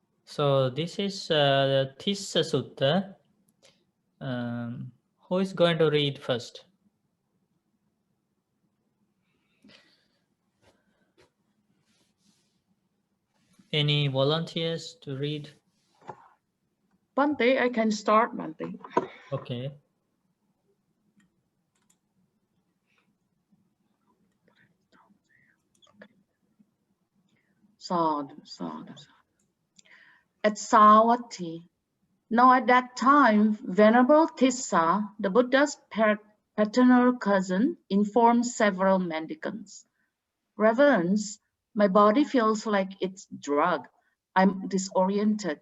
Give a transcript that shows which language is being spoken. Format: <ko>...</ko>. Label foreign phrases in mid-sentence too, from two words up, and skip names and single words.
<en>So this is the Tissa Sutta. Who is going to read first? Any volunteers to read? Bante, I can start, Bante. Okay.</en> <pi>Sadhu, sadhu, sadhu.</pi> <en>At Savatthi. Now at that time, Venerable Tissa, the Buddha's paternal cousin, informed several mendicants. Reverends, my body feels like it's drugged. I'm disoriented.</en>